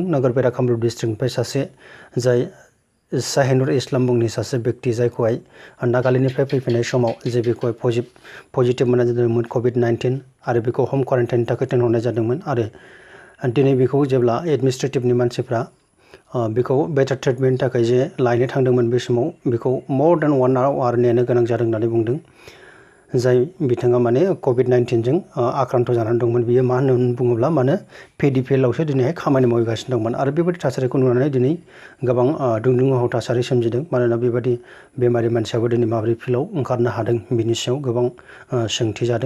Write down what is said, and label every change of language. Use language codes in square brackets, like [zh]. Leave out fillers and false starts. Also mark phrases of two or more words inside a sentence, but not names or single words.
[brx] नागरबेरा कामरुप डिस्ट्रिक्टनिफ्राय सासे जाय शाहिनुर इस्लाम मुंनि सासे व्यक्ति जायखौहाय नागालेण्डनिफ्राय फैफिननाय समाव जे बेखौहाय पजिटिभ मोननाय जादोंमोन COVID-19 आरो बेखौ [en] home quarantine [brx] थाखाय दोनहरनाय जादोंमोन आरो दिनै बेखौ जेब्ला एडमिनिस्ट्रेटिभनि मानसिफ्रा बेखौ [en] better treatment [brx] थाखाय जे लायनो थांदोंमोन बे समाव बेखौ [en] more than 1 hour [brx] नेनो गोनां जादों होननानै बुंदों। जाय बिथाङा माने COVID-19जों आक्रान्त जानानै दंमोन। बियो मा होननानै बुङोब्ला माने पेडिफिलावसो दिनैहाय खामानि मावगासिनो दंमोन आरो बेबायदि थासारिखौ नुनानै दिनै गोबां दुंदुंहाव थासारि सोमजिदों। मानोना बेबायदि बेमारि मानसियाबो दिनै माबोरै फिल्डआव ओंखारनो हादों बिनि सायाव गोबां सोंथि जादों।